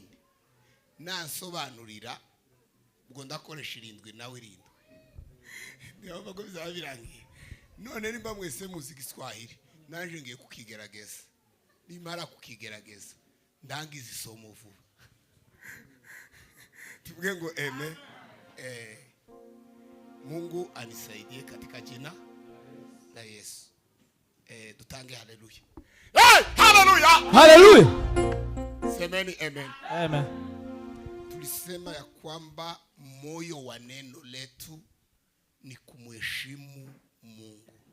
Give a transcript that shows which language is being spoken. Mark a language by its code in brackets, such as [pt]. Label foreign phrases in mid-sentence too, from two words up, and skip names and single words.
[rn] Nasobanurira ubwo ndakoresha 7 nawe 7. Niyo bago bizabirangiye. None nimba mwese muzi Igiswahili, nanje ngiye kukigerageza. Nimara kukigerageza ndangiza isomo vuba. Tuvuge ngo amen. [sw] Mungu anisaidie katika jina la Yesu. Tutange haleluya. Hey, haleluya. Haleluya. Semeni amen. Amen. Tulisema ya kwamba moyo wa neno letu ni kumheshimu Mungu.